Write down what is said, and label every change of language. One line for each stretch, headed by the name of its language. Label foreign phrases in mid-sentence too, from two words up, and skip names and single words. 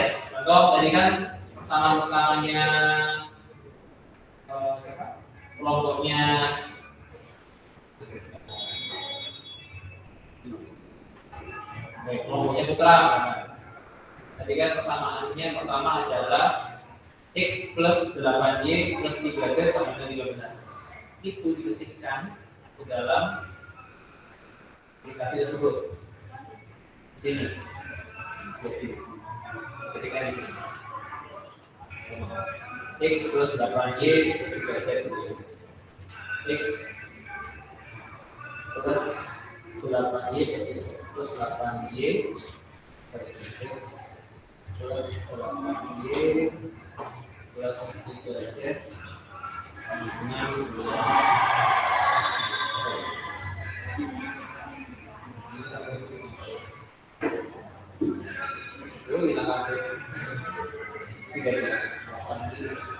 Indonesian: Contoh tadi kan persamaan pertamanya siapa? Kelompoknya kelompoknya Putra. Tadi kan persamaannya pertama adalah X plus 8Y plus 3Z sama dengan 13. Itu diketikkan ke dalam aplikasi tersebut. Di sini. Ketikkan di sini. X plus 8Y plus 3Z X plus 8Y plus 8Y X plus 8Y plus 3Z dengan 2. Ini sampai di sini. Lalu kita ambil 3Z 8Y.